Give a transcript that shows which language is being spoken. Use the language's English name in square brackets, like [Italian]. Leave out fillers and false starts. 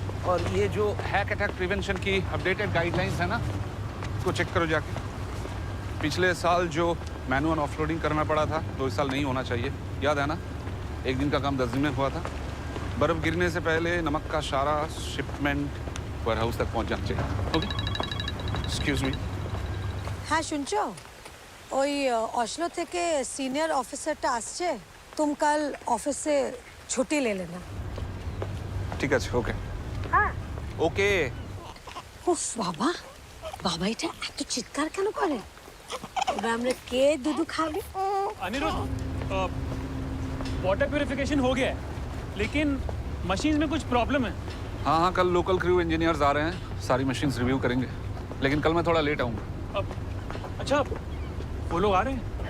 [Hindi] और ये जो हैक अटैक प्रिवेंशन की अपडेटेड गाइडलाइंस है ना, इसको चेक करो जाके। पिछले साल जो मैनुअल ऑफलोडिंग करना पड़ा था, तो इस साल नहीं होना चाहिए। याद है ना, एक दिन का काम 10 दिन में हुआ था। बर्फ गिरने से पहले नमक का सारा शिपमेंट वेयर हाउस तक पहुंच जाना चाहिए। Okay, excuse मी। [Bangla] হ্যাঁ শুনছো ওই অসলো থেকে সিনিয়র অফিসারটা আসছে তুমি কাল অফিসে ছুটি লে লেনা ঠিক আছে, ওকে। হ্যাঁ ওকে। উফ বাবা বাবা এটা এত চিৎকার কেন করে এবার আমরা কে দুধু খাবে [Hindi] अनिरुद्ध, वाटर प्यूरिफिकेशन हो गया है, लेकिन मशीन में कुछ प्रॉब्लम है। हाँ, कल लोकल क्रू इंजीनियर्स आ रहे हैं, सारी मशीन्स रिव्यू करेंगे। लेकिन कल मैं थोड़ा लेट आऊँगा। अब अच्छा, वो लोग आ रहे हैं?